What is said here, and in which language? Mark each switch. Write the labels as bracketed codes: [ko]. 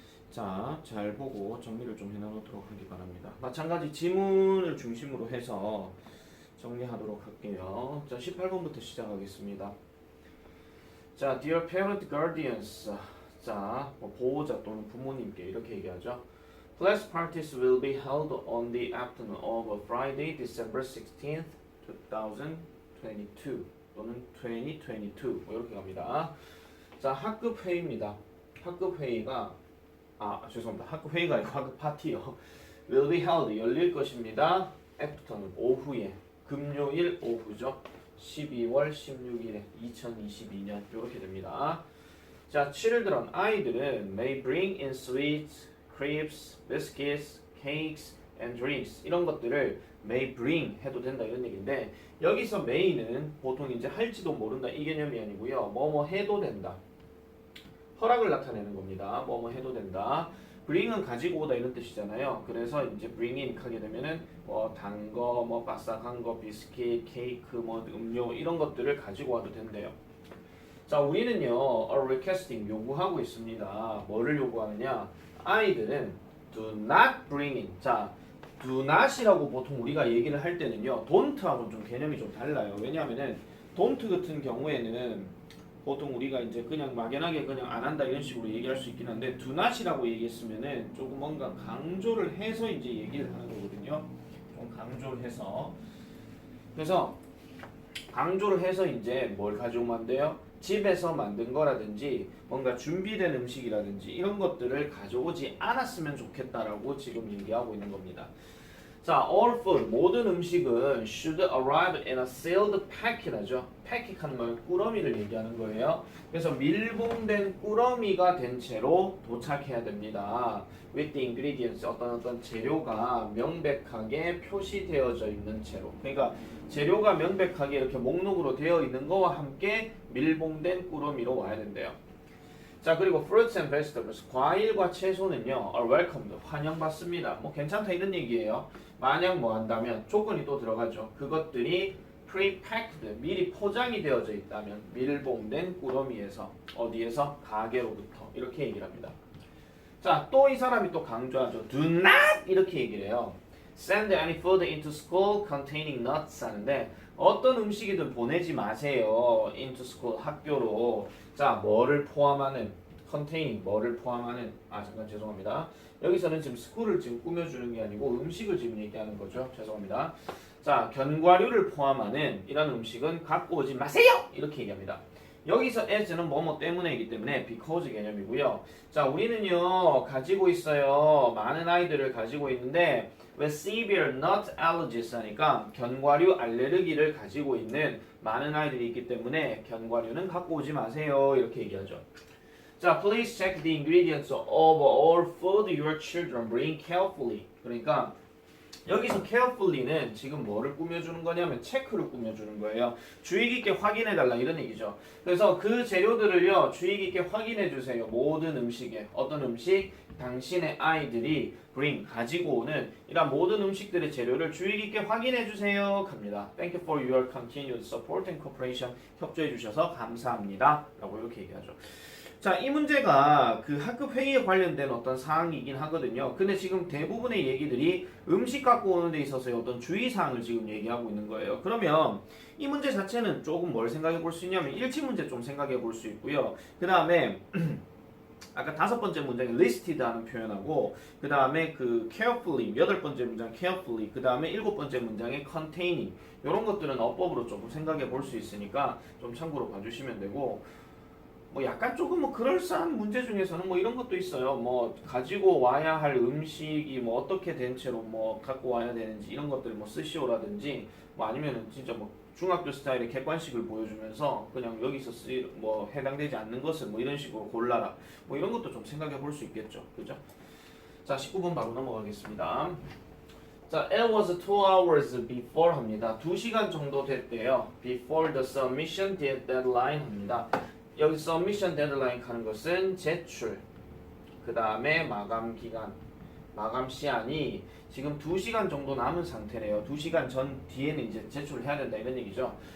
[ko] 자, 잘 보고 정리를 좀 해나가도록 하기 바랍니다. 마찬가지 지문을 중심으로 해서 정리하도록 할게요. 자, 18번부터 시작하겠습니다. [en] 자, Dear Parent Guardians. [ko] 자, 보호자 또는 부모님께 이렇게 얘기하죠. [en] Class parties will be held on the afternoon of Friday, December 16th, 2022 [ko] 또는 2022 뭐 이렇게 갑니다. 자, 학급 회의입니다. 학급 회의가 죄송합니다. 학급 회의가 아니고 학급 파티요. [en] will be held [ko] 열릴 것입니다. afternoon 오후에 금요일 오후죠. 12월 16일에 2022년 이렇게 됩니다. 자, children 아이들은 [en] may bring in sweets, crepes, biscuits, cakes, and drinks [ko] 이런 것들을 may bring 해도 된다 이런 얘기인데 여기서 may는 보통 이제 할지도 모른다 이 개념이 아니고요. 뭐뭐 해도 된다. 허락을 나타내는 겁니다. 뭐뭐 해도 된다. bring은 가지고 오다 이런 뜻이잖아요. 그래서 이제 bring in 하게 되면은 뭐 단 거, 뭐 바삭한 거, 비스킷, 케이크, 뭐 음료 이런 것들을 가지고 와도 된대요. 자, 우리는요, [en] a requesting [ko] 요구하고 있습니다. 뭐를 요구하느냐? [en] 아이들은 do not bring in. [ko] 자, do not이라고 보통 우리가 얘기를 할 때는요, don't하고는 좀 개념이 좀 달라요. 왜냐하면은 don't 같은 경우에는 보통 우리가 이제 그냥 막연하게 그냥 안 한다 이런 식으로 얘기할 수 있긴 한데 do not이라고 얘기했으면은 조금 뭔가 강조를 해서 이제 얘기를 하는 거거든요. 좀 강조를 해서. 그래서 강조를 해서 이제 뭘 가져오면 안 돼요? 집에서 만든 거라든지 뭔가 준비된 음식이라든지 이런 것들을 가져오지 않았으면 좋겠다라고 지금 얘기하고 있는 겁니다. [en] 자, all food [ko] 모든 음식은 [en] should arrive in a sealed packet이죠. [ko] packet하는 건 꾸러미를 얘기하는 거예요. 그래서 밀봉된 꾸러미가 된 채로 도착해야 됩니다. with the ingredients 어떤 재료가 명백하게 표시되어져 있는 채로. 그러니까 재료가 명백하게 이렇게 목록으로 되어 있는 거와 함께 밀봉된 꾸러미로 와야 된대요. 자, 그리고 [en] fruits and vegetables [ko] 과일과 채소는요 [en] are welcomed [ko] 환영받습니다. 뭐 괜찮다 이런 얘기예요. 만약 뭐 한다면 조건이 또 들어가죠. 그것들이 pre-packed 미리 포장이 되어져 있다면 밀봉된 꾸러미에서 어디에서 가게로부터 이렇게 얘기를 합니다. 자, 또 이 사람이 또 강조하죠. do not 이렇게 얘기를 해요. [en] Send any food into school containing nuts [ko] 하는데 어떤 음식이든 보내지 마세요. [en] into school 학교로. [ko] 자, 뭐를 포함하는 containing 뭐를 포함하는 잠깐 죄송합니다. 여기서는 지금 school을 지금 꾸며주는 게 아니고 음식을 지금 얘기하는 거죠. 죄송합니다. 자, 견과류를 포함하는 이런 음식은 갖고 오지 마세요. 이렇게 얘기합니다. 여기서 as는 뭐뭐 때문에이기 때문에 because 개념이고요. 자, 우리는요 가지고 있어요. 많은 아이들을 가지고 있는데 왜 [en] severe nut allergies [ko] 하니까 견과류 알레르기를 가지고 있는 많은 아이들이 있기 때문에 견과류는 갖고 오지 마세요. 이렇게 얘기하죠. [en] 자, please check the ingredients of all food your children bring carefully. [ko] 그러니까 여기서 carefully는 지금 뭐를 꾸며주는 거냐면 체크를 꾸며주는 거예요. 주의 깊게 확인해달라 이런 얘기죠. 그래서 그 재료들을요 주의 깊게 확인해주세요. 모든 음식에 어떤 음식 당신의 아이들이 bring 가지고 오는 이런 모든 음식들의 재료를 주의 깊게 확인해주세요 합니다. [en] Thank you for your continued support and cooperation. [ko] 협조해주셔서 감사합니다 라고 이렇게 얘기하죠. 자, 이 문제가 그 학급 회의에 관련된 어떤 사항이긴 하거든요. 근데 지금 대부분의 얘기들이 음식 갖고 오는 데 있어서의 어떤 주의사항을 지금 얘기하고 있는 거예요. 그러면 이 문제 자체는 조금 뭘 생각해 볼 수 있냐면 일치 문제 좀 생각해 볼 수 있고요. 그 다음에 아까 5번째 문장에 listed 하는 표현하고 그 다음에 그 carefully 8번째 문장 carefully 그 다음에 7번째 문장에 containing 이런 것들은 어법으로 조금 생각해 볼 수 있으니까 좀 참고로 봐주시면 되고 뭐 약간 조금 뭐 그럴싸한 문제 중에서는 뭐 이런 것도 있어요. 뭐 가지고 와야 할 음식이 뭐 어떻게 된 채로 뭐 갖고 와야 되는지 이런 것들을 뭐 쓰시오라든지 뭐 아니면은 진짜 뭐 중학교 스타일의 객관식을 보여주면서 그냥 여기서 뭐 해당되지 않는 것을 뭐 이런 식으로 골라라. 뭐 이런 것도 좀 생각해 볼 수 있겠죠. 그죠? 자, 19번 바로 넘어가겠습니다. [en] 자, it was 2 hours before 합니다. [ko] 2시간 정도 됐대요. [en] before the submission deadline [ko] 합니다. 여기 submission deadline 하는 것은 제출, 그 다음에 마감 기간, 마감 시한이 지금 2시간 정도 남은 상태래요. 2시간 전 뒤에는 이제 제출을 해야 된다 이런 얘기죠.